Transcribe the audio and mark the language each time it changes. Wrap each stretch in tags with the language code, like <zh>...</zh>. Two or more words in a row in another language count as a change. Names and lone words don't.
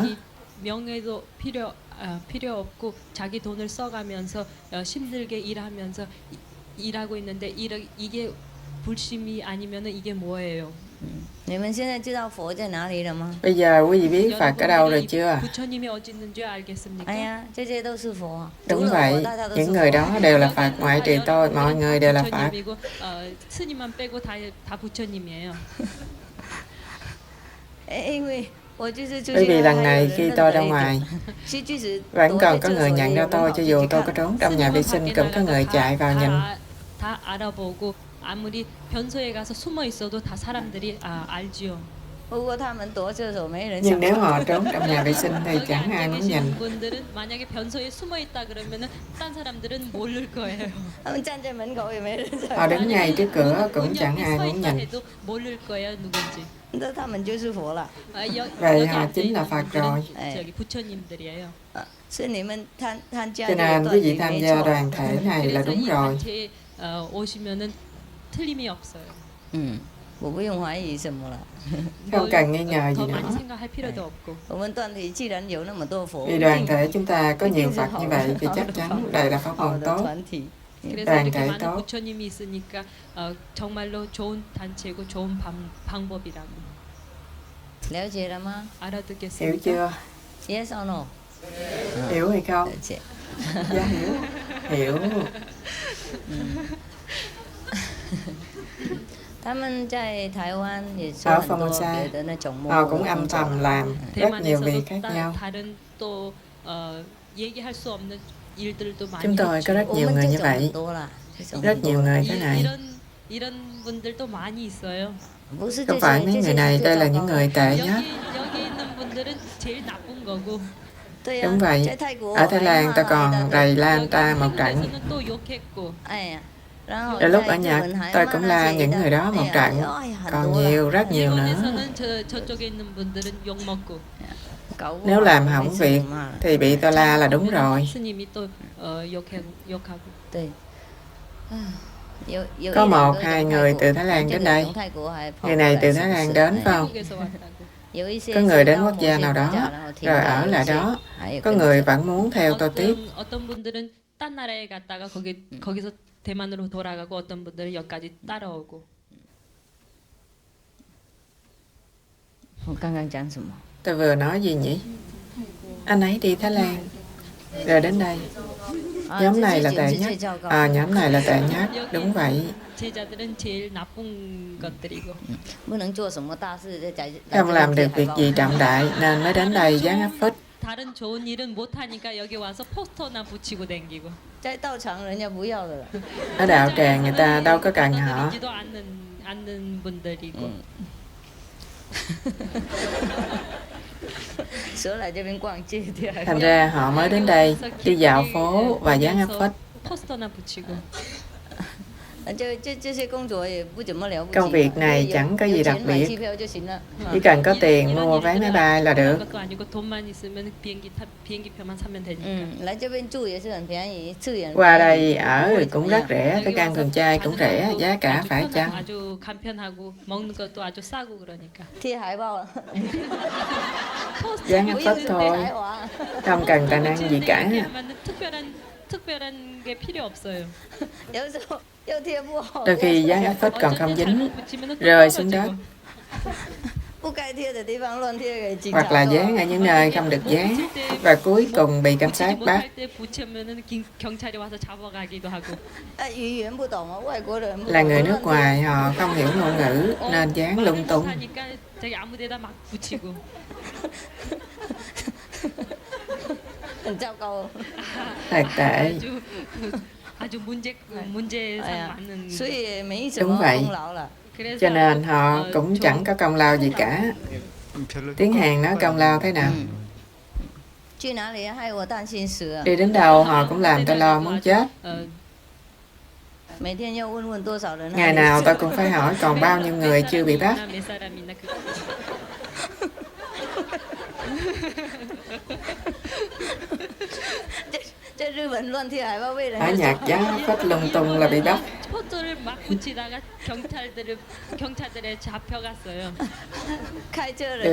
<ko>명예도 필요 없고 자기 돈을 써가면서 힘들게 일하면서 일하고 있는데 이게 불심이 아니면은 이게 뭐예요?</ko> <vi>Bây giờ quý vị biết Phật ở đâu rồi chưa?</vi> <ko>부처님이 어디 있는지 알겠습니까?</ko> <vi>Đúng vậy, những người đó đều là Phật, ngoại trừ tôi, mọi người đều là Phật.</vi> <ko>스님만 빼고 다 부처님이에요.</ko> <vi>Bởi vì lần này khi tôi ra ngoài, vẫn còn có người nhận ra tôi, cho dù tôi có trốn trong nhà vệ sinh cũng có người chạy vào nhìn.</vi> <ko>다 알아보고 아무리 변소에 가서 숨어 있어도 다 사람들이 알지요.</ko> <vi>Nhưng nếu họ trốn trong nhà vệ sinh thì chẳng ai muốn nhìn.</vi> <ko>분들은 만약에 변소에 숨어 있다 그러면은 딴 사람들은 모를 거예요.</ko> <vi>Họ đứng ngay trước cửa cũng chẳng ai muốn nhìn.</vi> <ko>모를 거예요 누군지.</ko> <vi>Vậy họ chính là Phật rồi.</vi> <ko>저기 부처님들이에요.</ko> <vi>Cho nên quý vị tham gia đoàn thể này là đúng rồi.</vi> <ko>오시면은 틀림이 없어요.</ko> <zh>我不用怀疑什么了。</zh> <vi>không cần nghi ngờ gì</vi> <ko>더 많이</ko> <vi>nữa.</vi> <ko>생각할 필요도 없고.</ko> <zh>我们团体既然有那么多佛，</zh> <vi>Vì đoàn thể chúng ta có nhiều Phật như vậy thì chắc chắn đây là pháp</vi> <zh>好</zh> <vi>môn</vi> <zh>的</zh> <vi>tốt.</vi> <zh>团体。</zh> <ko>그래서</ko> <vi>đoàn</vi> <ko>이렇게</ko> <vi>thể</vi> <ko>많은</ko> <vi>tốt.</vi> <ko>부처님이 있으니까 정말로 좋은 단체고 좋은 방법이라고.</ko> <zh>了解了吗</zh> <ko>알아듣겠습니까?</ko> <vi>Hiểu chưa?</vi> <en>？Yes or no？</en> <vi>Hiểu hay không?</vi> <zh>了解。</zh> <vi>Dạ hiểu. Hiểu.</vi> <zh>他们在台湾也是</zh> <vi>Ở</vi> <zh>很多 Formosa 别的那种幕</zh> <vi>họ</vi> <zh>后</zh> <vi>cũng</vi> <zh>的</zh> <vi>âm</vi> <zh>工作。</zh> <vi>thầm làm rất nhiều việc khác</vi> <ko>대만에서도</ko> <vi>nhau.</vi> <ko>다른 또 얘기할 수 없는 일들도 많이</ko> <vi>Chúng tôi có</vi> <ko>했죠.</ko> <vi>rất</vi> <zh>我</zh> <vi>nhiều</vi> <zh>们</zh> <vi>người</vi> <zh>这</zh> <vi>như</vi> <zh>种</zh> <vi>vậy.</vi> <zh>很多啦，这种</zh> <vi>Rất</vi> <zh>很</zh> <vi>nhiều</vi> <zh>多。</zh> <vi>người thế này.</vi> <ko>이런 분들도 많이 있어요.</ko> <zh>不是</zh> <vi>Không</vi> <zh>这</zh> <vi>phải</vi> <zh>些，</zh> <vi>mấy</vi> <zh>这</zh> <vi>người</vi> <zh>些</zh> <vi>này,</vi> <zh>是</zh> <vi>đây</vi> <zh>最</zh> <vi>là</vi> <zh>糟</zh> <vi>những</vi> <zh>糕</zh> <vi>người</vi> <zh>的。</zh> <vi>tệ</vi> <ko>여기</ko> <vi>nhất.</vi> <ko>여기 있는 분들은 제일 나쁜 거고.</ko> <zh>对呀</zh> <vi>Đúng vậy.</vi> <zh>在泰国</zh> <vi>Ở Thái Lan ta</vi> <zh>还骂</zh> <vi>còn</vi> <zh>他</zh> <vi>rầy</vi> <zh>的，</zh> <vi>la ta một trận.</vi> <ko>한국에서는 또 욕했고.</ko> <zh>哎呀，然后</zh> <vi>Rồi lúc</vi> <zh>在</zh> <vi>ở</vi> <zh>日</zh> <vi>Nhật</vi> <zh>本还</zh> <vi>tôi</vi> <zh>骂</zh> <vi>cũng</vi> <zh>那</zh> <vi>la</vi> <zh>些</zh> <vi>những</vi> <zh>的，</zh> <vi>người đó</vi> <zh>哎</zh> <vi>một</vi> <zh>呀，</zh> <vi>trận.</vi> <zh>哎呀，很</zh> <vi>Còn</vi> <zh>多了。</zh> <vi>nhiều, rất nhiều nữa.</vi> <ko>일본에서는 저쪽에 있는 분들은 욕 먹고.</ko> <zh>搞不</zh> <vi>Nếu</vi> <zh>好</zh> <vi>làm</vi> <zh>没</zh> <vi>hỏng</vi> <zh>什</zh> <vi>việc</vi> <zh>么骂了。</zh> <vi>thì bị ta la là đúng rồi.</vi> <ko>스님이 또 욕하고.</ko> <zh>对，啊，有</zh> <vi>Có</vi> <zh>一两</zh> <vi>một</vi> <zh>个</zh> <vi>hai</vi> <zh>从</zh> <vi>người</vi> <zh>泰</zh> <vi>từ</vi> <zh>国，</zh> <vi>Thái Lan</vi> <zh>这</zh> <vi>đến</vi> <zh>个</zh> <vi>đây.</vi> <zh>从泰国还跑</zh> <vi>Người</vi> <zh>过</zh> <vi>này</vi> <zh>来</zh> <vi>từ</vi> <zh>是</zh> <vi>Thái</vi> <zh>不</zh> <vi>Lan</vi> <zh>是？</zh> <vi>đến</vi> <zh>哎</zh> <vi>phải không?</vi> <ko>한국에서 왔다고.</ko> <zh>有一些</zh> <vi>Có</vi> <zh>是</zh> <vi>người đến</vi> <zh>到</zh> <vi>quốc</vi> <zh>某</zh> <vi>gia</vi> <zh>些</zh> <vi>nào</vi> <zh>国</zh> <vi>đó</vi> <zh>家，然后停</zh> <vi>rồi</vi> <zh>留，</zh> <vi>ở</vi> <zh>有</zh> <vi>lại</vi> <zh>些</zh> <vi>đó.</vi> <zh>还有</zh> <vi>Có</vi> <zh>跟</zh> <vi>người</vi> <zh>着。</zh> <vi>vẫn muốn theo tôi tiếp.</vi> <ko>어떤 분들은 딴 나라에 갔다가 거기서 대만으로 돌아가고 어떤 분들은 여기까지 따라오고.</ko> <zh>我刚刚讲什么？</zh> <vi>Tôi vừa nói gì nhỉ? Anh ấy đi Thái Lan rồi đến đây.</vi> <zh>啊，</zh> <vi>Nhóm</vi> <zh>这</zh> <vi>này</vi> <zh>是</zh> <vi>là</vi> <zh>简</zh> <vi>tệ</vi> <zh>直</zh> <vi>nhất.</vi> <zh>最糟糕。</zh> <vi>Nhóm này là tệ nhất. Đúng vậy.</vi> <ko>제자들은 제일 나쁜 것들이고.</ko> <zh>不能做什么大事，在</zh> <vi>Không làm được việc gì trọng đại nên mới đến đây giáng áp phích.</vi> <ko>다른 좋은 일은 못 하니까 여기 와서 포스터나 붙이고 댕기고.</ko> <zh>在道场人家不要的了。</zh> <vi>Ở đạo tràng người ta đâu có cần họ.</vi> <ko>받아들이지도 않는 분들이고.</ko> <zh>所以来这边逛街的。</zh> <vi>Thành ra họ mới đến đây đi dạo phố và giáng áp phích.</vi> <ko>포스터나 붙이고.</ko> <zh>这些工作也不怎么了不起。</zh> <vi>Công việc này chẳng có gì đặc</vi> <zh>有钱买机</zh> <vi>biệt.</vi> <zh>票就行了。</zh> <vi>Chỉ cần có tiền mua vé máy bay là được.</vi> <ko>것도 아니고 돈만 있으면 비행기표만 사면 되니까.</ko> <zh>来这边住也是很便宜，吃也很</zh> <vi>Qua</vi> <zh>便宜</zh> <vi>đây ở cũng rất rẻ, thức ăn thường chay cũng rẻ, giá cả phải chăng?</vi> <ko>아주 간편하고 먹는 것도 아주 싸고 그러니까.</ko> <zh>贴海报，</zh> <vi>Giáng</vi> <zh>不</zh> <vi>áp</vi> <zh>一</zh> <vi>phích</vi> <zh>定贴</zh> <vi>thôi.</vi> <zh>海华。</zh> <vi>Không cần tài năng gì cả.</vi> <ko>특별한 게 필요 없어요.</ko> <zh>有时候又贴不好，</zh> <vi>Đôi khi giáng áp phích còn không dính,</vi> <ko>잘못 붙이면은 또</ko> <vi>rơi xuống</vi> <ko>떨어지고.</ko> <vi>đất.</vi> <zh>不该贴的地方乱贴给警</zh> <vi>Hoặc</vi> <zh>察</zh> <vi>là</vi> <zh>抓。</zh> <vi>dán ở những nơi không được dán. Và cuối cùng bị cảnh</vi> <ko>붙이지</ko> <vi>sát bắt.</vi> <ko>못할 때 붙이면은 경찰이 와서 잡아가기도 하고.</ko> <zh>语言不懂啊，外国人不懂。</zh> <vi>Là người nước ngoài họ không hiểu ngôn ngữ nên dán lung tung.</vi> <ko>못하니까 자기 아무데나 막 붙이고.</ko> <zh>很糟糕。</zh> <vi>Thật tệ.</vi> <ko>아주 문제상</ko> <zh>哎呀，</zh> <ko>많은.</ko> <zh>所以也没什</zh> <vi>Đúng</vi> <zh>么</zh> <vi>vậy.</vi> <zh>功劳了。</zh> <ko>그래서</ko> <vi>Cho nên họ cũng chẳng có công lao gì cả.</vi> <ko>별로</ko> <vi>Tiếng Hàn nói công lao thế nào?</vi> <zh>去哪里害我担心死啊！</zh> <vi>Đi đến đâu họ cũng làm tôi lo muốn chết.</vi> <zh>每天要问多少人。</zh> <vi>Ngày nào tôi cũng phải hỏi còn bao nhiêu người chưa bị bắt.</vi> <ko>몇 사람이나 그.</ko> <zh>在日本乱贴海报被人</zh> <vi>Ở</vi> <zh>家</zh> <vi>Nhật giáng áp phích lung tung là bị bắt.</vi> <ko>포토를 막 붙이다가 경찰들에 잡혀갔어요.</ko> <zh>开车人</zh>